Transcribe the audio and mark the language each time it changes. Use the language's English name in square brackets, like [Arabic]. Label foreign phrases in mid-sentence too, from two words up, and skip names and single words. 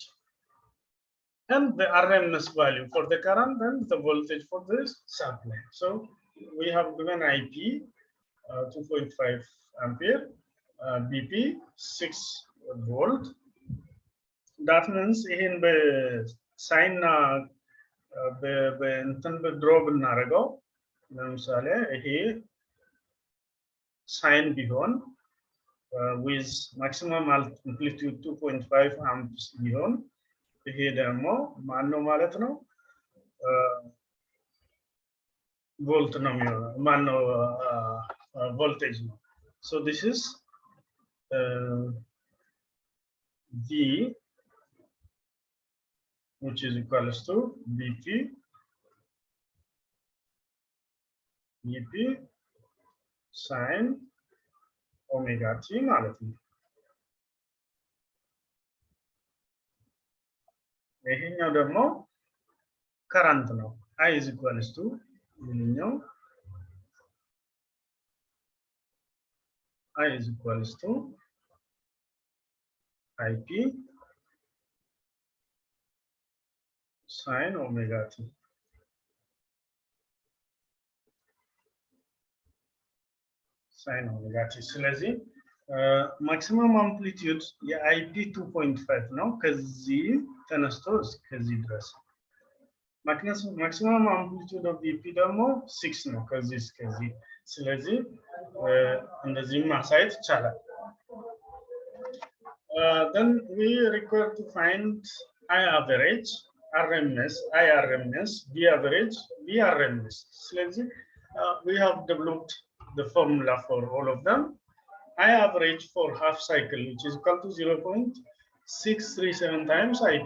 [English] And the r.m.s value for the current and the voltage for this supply. So we have given IP 2.5 ampere, BP 6 volt. That means in the sign [Amharic] በእንትን ድሮ ብናደርገው ለምሳሌ ይሄ ሳይን ቢሆን [English] with maximum amplitude 2.5 amps [Amharic] ቢሆን ይሄ ደግሞ ማን ነው ማለት ነው? ቮልት ነው የሚሆነው። ማን ነው? ቮልቴጅ ነው። [English] So this is V, which is equals to BP sin omega t [Amharic] ማለት ነው። ይሄኛው ደግሞ ከረንት ነው። [English] I is equals to ይሄኛው I is equals to IP sin omega t. Sin omega t. [Amharic] ስለዚህ [English] maximum amplitude [Amharic] የአይፒ 2.5 ነው። ከዚህ ተነስቶ እስከዚህ ድረስ [English] maximum amplitude of BP [Amharic] ደግሞ 6 ነው፣ ከዚህ እስከዚህ። ስለዚህ እንደዚህ ማሳየት ይቻላል። [English] Then we require to find I average, r.m.s, I r.m.s, B average, B r.m.s. ስለዚህ we have developed the formula for all of them. I average for half cycle, which is equal to 0.637 times IP.